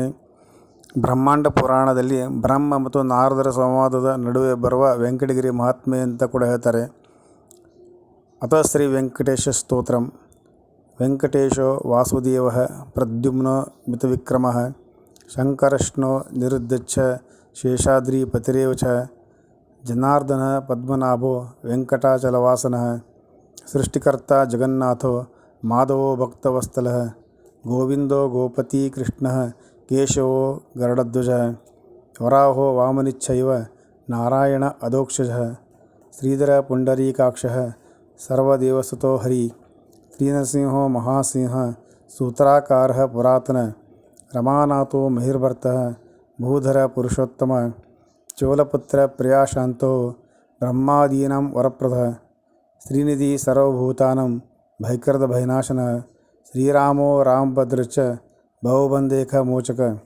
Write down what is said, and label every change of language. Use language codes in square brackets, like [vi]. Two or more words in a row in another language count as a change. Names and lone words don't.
[kn] ಬ್ರಹ್ಮಾಂಡ ಪುರಾಣದಲ್ಲಿ ಬ್ರಹ್ಮ ಮತ್ತು ನಾರದರ ಸಂವಾದದ ನಡುವೆ ಬರುವ ವೆಂಕಟಗಿರಿ ಮಹಾತ್ಮೆ ಅಂತ ಕೂಡ ಹೇಳ್ತಾರೆ. [sa] ಅತಃ ಶ್ರೀ ವೆಂಕಟೇಶ ಸ್ತೋತ್ರಂ. ವೆಂಕಟೇಶೋ ವಾಸುದೇವ ಪ್ರದ್ಯುಮ್ನೋ ಮಿತವಿಕ್ರಮಃ ಶಂಕರಶ್ನೋ ನಿರುದ್ಧಚ್ಚ ಶೇಷಾದ್ರಿಪತಿರೇವ ಚ ಜನಾರ್ದನ ಪದ್ಮನಾಭೋ ವೆಂಕಟಾಚಲವಾಸನಃ ಸೃಷ್ಟಿಕರ್ತಾ ಜಗನ್ನಾಥೋ ಮಾಧವೋ ಭಕ್ತವತ್ಸಲಃ ಗೋವಿಂದೋ ಗೋಪತಿ ಕೃಷ್ಣಃ ಕೇಶವೋ ಗರುಡಧ್ವಜಃ ವರಾಹೋ ವಾಮನಿಶ್ಚೈವ ನಾರಾಯಣ ಅಧೋಕ್ಷಜಃ ಶ್ರೀಧರ ಪುಂಡರೀಕಾಕ್ಷಃ ಸರ್ವದೇವಸುತೋ ಹರಿ ಶ್ರೀನರಸಿಂಹೋ ಮಹಾಸಿಂಹ ಸೂತ್ರಾಕಾರಃ ಪುರಾತನ ರಮಾನಾಥೋ ಮಹಿರ್ಭರ್ತಃ ಭೂಧರ ಪುರುಷೋತ್ತಮ ಚೋಲಪುತ್ರ ಪ್ರಿಯಾಶಾಂತೋ ಬ್ರಹ್ಮಾದೀನಾಂ ವರಪ್ರದಃ ಶ್ರೀನಿಧಿ ಸರ್ವಭೂತಾನಾಂ ಭೈಕರದ ಭಯನಾಶನಃ ಶ್ರೀರಾಮೋ ರಾಮಭದ್ರಶ್ಚ ಬಹುಬಂಧೇಖ ಮೋಚಕ